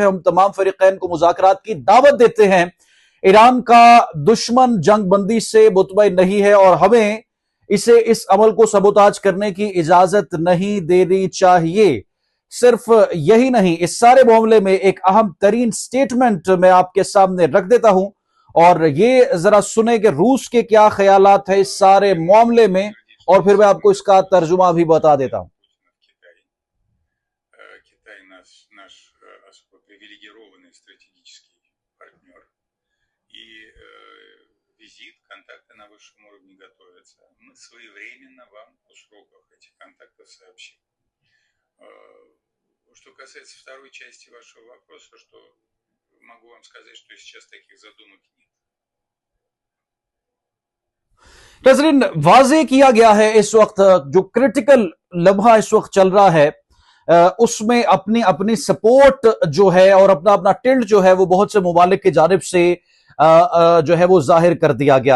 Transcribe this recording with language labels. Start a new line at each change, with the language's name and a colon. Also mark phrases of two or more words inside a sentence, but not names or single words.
Urdu: ہم تمام فریقین کو مذاکرات کی دعوت دیتے ہیں۔ ایران کا دشمن جنگ بندی سے مطمئن نہیں ہے اور ہمیں اسے اس عمل کو سبوتاژ کرنے کی اجازت نہیں دینی چاہیے. صرف یہی نہیں، اس سارے معاملے میں ایک اہم ترین اسٹیٹمنٹ میں آپ کے سامنے رکھ دیتا ہوں اور یہ ذرا سنے کہ روس کے کیا خیالات ہے اس سارے معاملے میں اور پھر میں آپ کو اس کا ترجمہ بھی بتا دیتا ہوں.
Russian: контакты на высшем уровне готовятся. Мы своевременно вам о сроках этих контактов сообщим. Что касается второй части вашего вопроса, что могу вам сказать, что сейчас таких задумок нет.
Urdu: ناظرین، واضح کیا گیا ہے اس وقت جو کریٹیکل لمحہ اس وقت چل رہا ہے اس میں اپنی اپنی سپورٹ جو ہے اور اپنا اپنا ٹلٹ جو ہے وہ بہت سے ممالک کی جانب سے جو ہے وہ ظاہر کر دیا گیا ہے.